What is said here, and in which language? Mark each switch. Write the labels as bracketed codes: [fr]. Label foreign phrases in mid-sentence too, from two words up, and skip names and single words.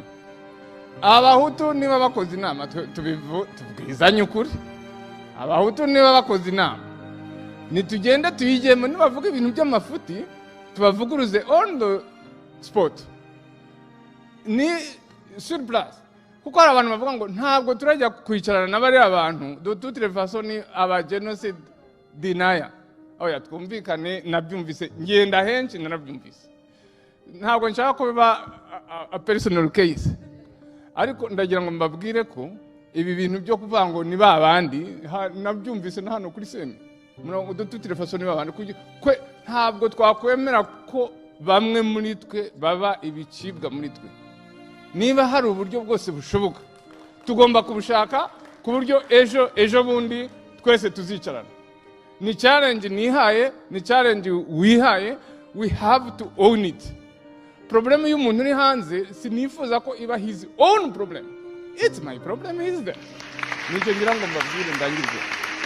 [rw] Abahutu niba bakoze inama tubwizanye ukuri. Abahutu niba bakoze inama nitugenda tuyijyemo, nibavuga ibintu by'amafuti tubavuguruze [en] on the spot, [rw] ni [fr] sur place. [rw] Kuko hari abantu bavuga ngo ntabwo turajya kwicarana n'abari abantu [fr] de toute façon [rw] ni aba [en] genocide denier. [rw] Oya twumvikane, nabyumvise ngenda henshi narabyumvise, ntabwo nshaka ko biba [en] a personal case, [rw] ariko ndagira ngo mbabwire ko ibi bintu byo kuvuga ngo ni babandi nabyumvise na hano kuri semi murongo [fr] de toute façon [rw] ni babandi kwe ntabwo twakwemera ko bamwe muri twe baba ibicibwa muri twe. Niba hari uburyo bwose bushoboka tugomba kubushaka ku buryo ejo bundi twese tuzicarana. Ni challenge nihaye, ni challenge wihaye, [en] we have to own it. [rw] Problem y'umuntu uri hanze sinifuza ko iba [en] his own problem. It's my problem is there. [rw] Nicyo ngira ngo mbabwire ndangirize.